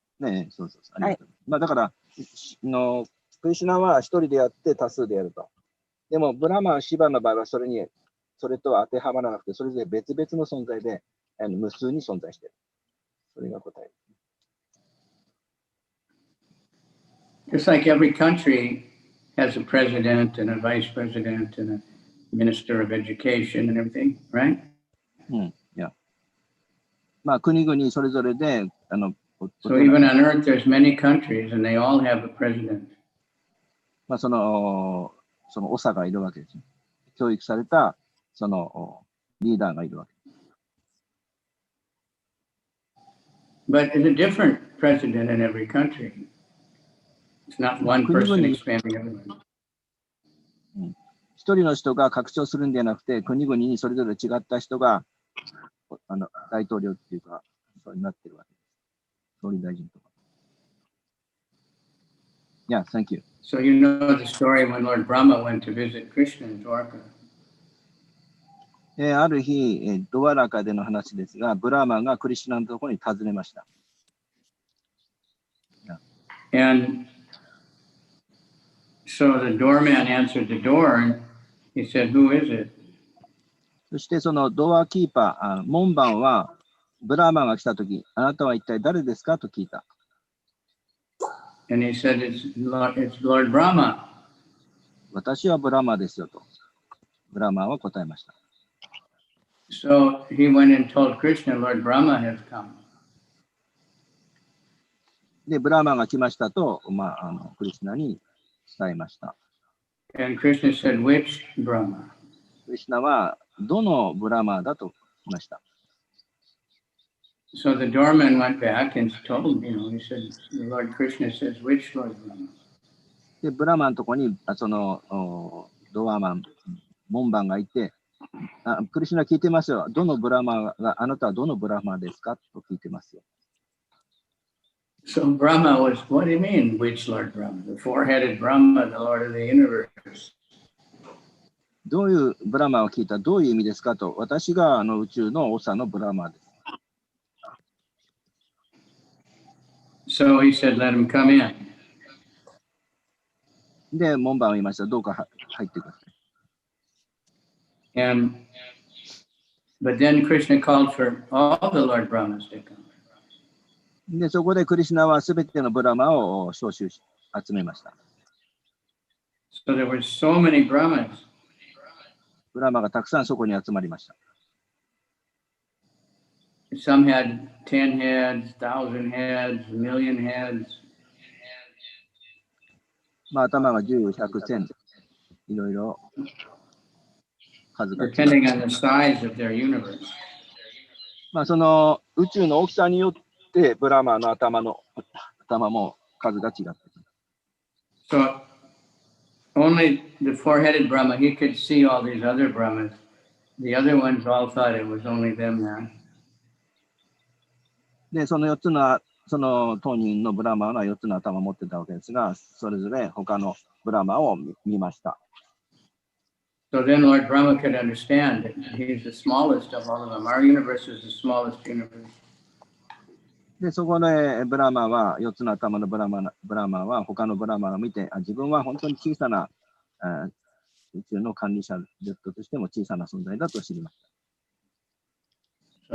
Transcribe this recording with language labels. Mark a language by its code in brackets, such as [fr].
[ja] ね、そう。ありがとう。だから、クリシュナは一人でやって多数でやると。でも、ブラマー、シバの場合はそれとは当てはまらなくて、それぞれ別々の存在で、無数に存在している。それが答え。 [en] Just like every country has a president and a vice president and a minister of education and everything, right? [ja] いや。国々それぞれで、 [en] So even on earth, there's many countries and they all have a president. [ja] その長がいるわけです。教育された、リーダーがいるわけ。 [en] But it's a different president in every country. It's not one person expanding everyone. [ja] 一人の人が拡張するんではなくて、国々にそれぞれ違った人が大統領っていうか、そうになってるわけです。総理大臣とか。 [en] Yeah, thank you. So you know the story when Lord Brahma went to visit Krishna in Dwarka. [ja] ある日、ドワラカでの話ですが、ブラーマンがクリシュナのところに訪ねました。 [en] And so the doorman answered the door and he said, "Who is it?" [ja] そしてそのドアキーパー、門番はブラーマンが来たとき、あなたは一体誰ですかと聞いた。 [en] And he said, It's Lord Brahma. [ja] 私はブラーマですよと。ブラーマンは答えました。 [en] So he went and told Krishna, Lord Brahma has come. [ja] で、ブラーマンが来ましたと、クリシュナに伝えました。 [en] And Krishna said, Which Brahma? [ja] クリシュナはどのブラーマンだと聞きました。 [en] So the doorman went back and told, he said, the Lord Krishna says, which Lord Brahma? [ja] で、ブラマのとこに、そのドアマン、門番がいて、クリシュナ聞いてますよ。どのブラマが、あなたはどのブラマですかと聞いてますよ。 [en] So Brahma was, what do you mean, which Lord Brahma? The four-headed Brahma, the Lord of the universe. [ja] どういうブラマを聞いたらどういう意味ですかと、私が宇宙の長のブラマです。 [en] So he said, let him come in. [ja] で、門番は言いました。どうか入ってください。 [en] But then Krishna called for all the Lord Brahmas to come. [ja] で、そこでクリシュナはすべてのブラマを招集し、集めました。 [en] So there were so many Brahmas. [ja] ブラマがたくさんそこに集まりました。 [en] Some had 10 heads, 1,000 heads, 1,000,000 heads. [ja] まあ、頭が10、100、1000、いろいろ数が。 [en] Depending on the size of their universe. [ja] まあ、その宇宙の大きさによってブラマの頭も数が違ってくる。 [en] So only the four-headed Brahma, he could see all these other Brahmas. The other ones all thought it was only them there. [ja] で、その4つの、その当人のブラマは4つの頭を持ってたわけですが、それぞれ他のブラマを見ました。 [en] So then Lord Brahma could understand that he's the smallest of all of them. Our universe is the smallest universe. [ja] で、そこでブラマは、4つの頭のブラマは他のブラマを見て、自分は本当に小さな宇宙の管理者としても小さな存在だと知りました。